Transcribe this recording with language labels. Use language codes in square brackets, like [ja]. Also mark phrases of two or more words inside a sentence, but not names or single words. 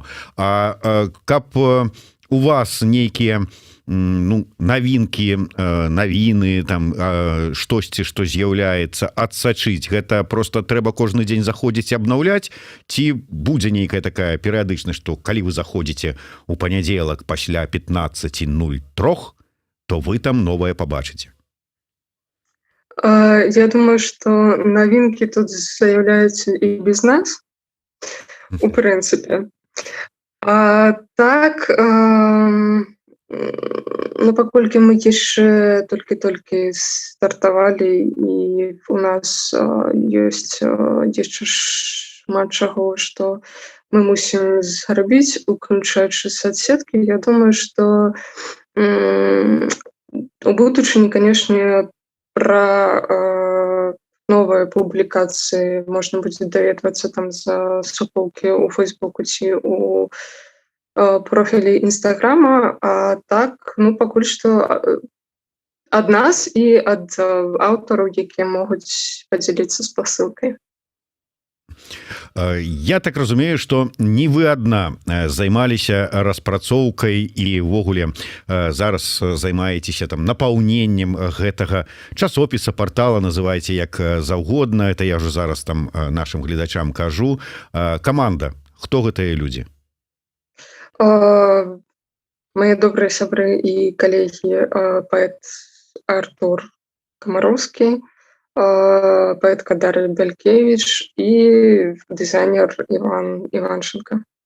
[be] А каб у вас нейкія, ну, навінкі, навіны, там штосьці, што з'яўляецца, адсачыць, гэта просто трэба кожны дзень заходзіць і абнаўляць, ці будзе нейкая такая перыядычнасць, што калі вы заходзіце у панядзелак пасля 15:03, то вы там новае пабачыце? [ru] Я думаю, что новинки тут заявляются и без нас, [be] у прынцыпе. А так, ну, паколькі мы яшчэ толькі стартавалі, і у нас ёсць яшчэ шмат чаго, што мы мусім зрабіць, уключаючы соцсеткі. Я думаю, што у будучыні, канешне, [ru] про новые публикации можно будет [be] даведвацца там за суполки у Фейсбуку ці у профілі Інстаграма. А так, ну, пакуль што ад нас і ад аўтараў, якія могуць падзяліцца спасылкай. Я так разумею, [ru] что не вы одна [be] займаліся распрацоўкай і ўвогуле зараз займаецеся там напаўненнем гэтага часопіса, партала, называйце як заўгодна. Это я ўжо зараз там нашим гледачам кажу. Каманда, хто гэтыя людзі? Мае добрыя сябры і калегі, паэт Артур Камароўскі, паэтка Дар'я Белькевіч і дызайнер Іван Іванченко.